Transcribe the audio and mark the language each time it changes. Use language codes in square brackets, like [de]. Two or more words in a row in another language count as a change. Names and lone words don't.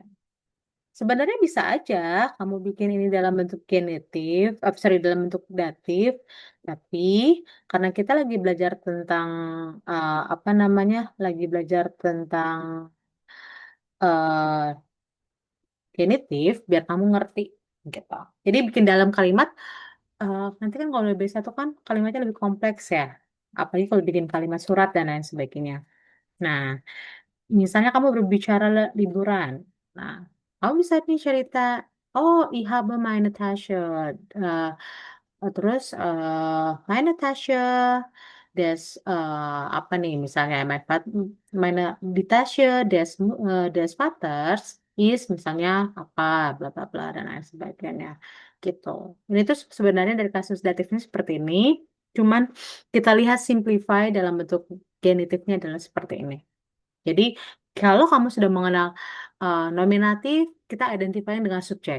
[id] Sebenarnya bisa aja kamu bikin ini dalam bentuk genitif, sorry dalam bentuk datif, tapi karena kita lagi belajar tentang apa namanya, lagi belajar tentang eh, genitif biar kamu ngerti gitu. Jadi bikin dalam kalimat nanti kan kalau lebih satu kan kalimatnya lebih kompleks ya. Apalagi kalau bikin kalimat surat dan lain sebagainya. Nah, misalnya kamu berbicara liburan. Nah, kamu bisa nih cerita, [de] oh, ich habe meine Tasche. [id] eh, terus, [de] meine Tasche des, [id] apa nih, misalnya, [de] meine, die Tasche des Vaters is, [id] misalnya, apa, bla, bla, bla, dan lain sebagainya. Gitu. Ini tuh sebenarnya dari kasus datifnya seperti ini. Cuman kita lihat simplify dalam bentuk genitifnya adalah seperti ini. Jadi, kalau kamu sudah mengenal nominatif, kita identify dengan subjek.